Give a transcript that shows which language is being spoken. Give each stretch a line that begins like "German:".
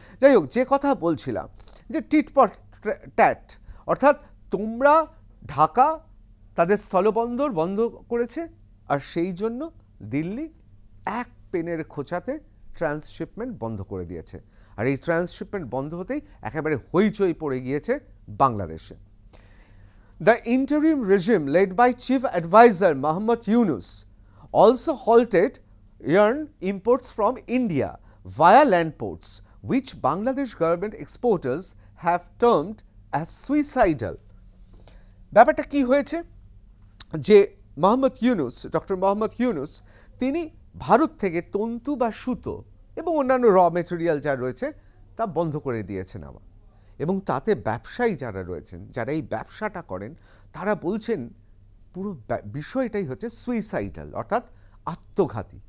Bangla: যাই হোক, যে কথা বলছিলাম যে টিট ফর ট্যাট, অর্থাৎ তোমরা ঢাকা তাদের স্থলবন্দর বন্ধ করেছে, আর সেই জন্য দিল্লি এক পেনের খোঁচাতে ট্রান্সশিপমেন্ট বন্ধ করে দিয়েছে। আর এই ট্রান্সশিপমেন্ট বন্ধ হতেই একেবারে হইচই পড়ে গিয়েছে বাংলাদেশে।
English: The interim regime led by Chief Advisor Mohammad Yunus also halted yarn imports from India via land ports, which Bangladesh government exporters have termed as suicidal.
Bangla: ব্যাপারটা কি হয়েছে যে ডক্টর মোহাম্মদ ইউনুস তিনি ভারত থেকে তন্তু বা সুতো এবং অন্যান্য র মেটেরিয়াল যা রয়েছে তা বন্ধ করে দিয়েছেন আবার, এবং তাতে ব্যবসায়ী যারা রয়েছেন, যারা এই ব্যবসাটা করেন, তারা বলছেন পুরো বিষয়টাই হচ্ছে সুইসাইডাল, অর্থাৎ আত্মঘাতী।